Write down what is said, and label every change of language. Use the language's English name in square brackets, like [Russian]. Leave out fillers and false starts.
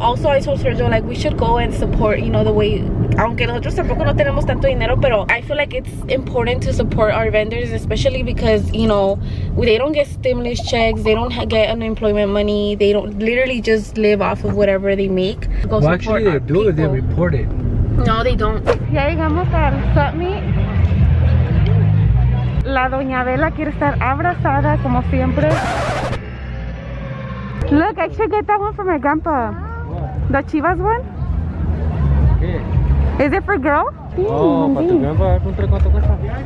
[English] Also, I told Sergio like we should go and support, you know, the way, [Spanish] aunque nosotros tampoco no tenemos tanto dinero, pero [English] I feel like it's important to support our vendors, especially because, you know, they don't get stimulus checks, they don't get unemployment money, they don't literally just live off of whatever they make. Go well, actually they do, they report it. No, they don't. [Spanish] Ya llegamos al [English] swap meet. [Spanish] La doña Bella quiere estar abrazada como siempre. [English] Look, I should get that one for my grandpa. What? The Chivas one? Okay. Is it for girl? [Spanish] Oh, para tu grandpa, ¿cuánto cuesta?